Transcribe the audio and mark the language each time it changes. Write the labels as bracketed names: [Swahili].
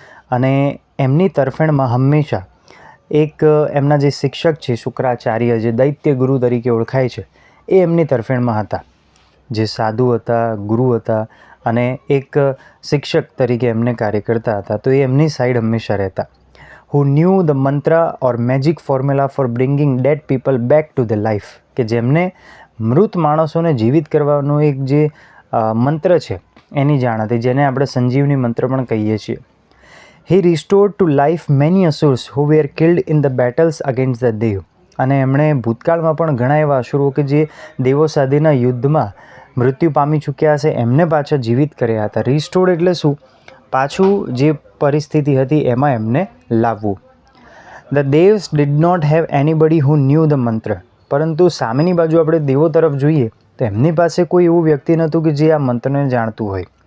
[Gujarati] અને એમની તરફેણમાં હંમેશા એક એમના જે શિક્ષક છે શુક્રાચાર્ય, જે દૈત્ય ગુરુ તરીકે ઓળખાય છે, એ એમની તરફેણમાં હતા. જે સાધુ હતા, ગુરુ હતા અને એક શિક્ષક તરીકે એમને કાર્ય કરતા હતા. તો એ એમની સાઈડ હંમેશા રહેતા. [English] who knew the mantra or magic formula for bringing dead people back to the life. [Gujarati] કે જેમને મૃત માણસોને જીવિત કરવાનો એક જે મંત્ર છે એની જાણ હતી, જેને આપણે સંજીવની મંત્ર પણ કહીએ છીએ. [English] he restored to life many asurs who were killed in the battles against the dev. [Gujarati] અને એમણે ભૂતકાળમાં પણ ઘણા એવા અસુરો કે જે દેવો સાથેના યુદ્ધમાં મૃત્યુ પામી ચૂક્યા છે એમને પાછા જીવિત કર્યા હતા. રિસ્ટોર્ડ એટલે શું? પાછું જે પરિસ્થિતિ હતી એમાં એમને લાવવું. [English] The devs did not have anybody who knew the mantra. [Gujarati] પરંતુ સામેની બાજુ આપણે દેવો તરફ જોઈએ તો એમની પાસે કોઈ એવું વ્યક્તિ નહોતું કે જે આ મંત્રને જાણતું હોય.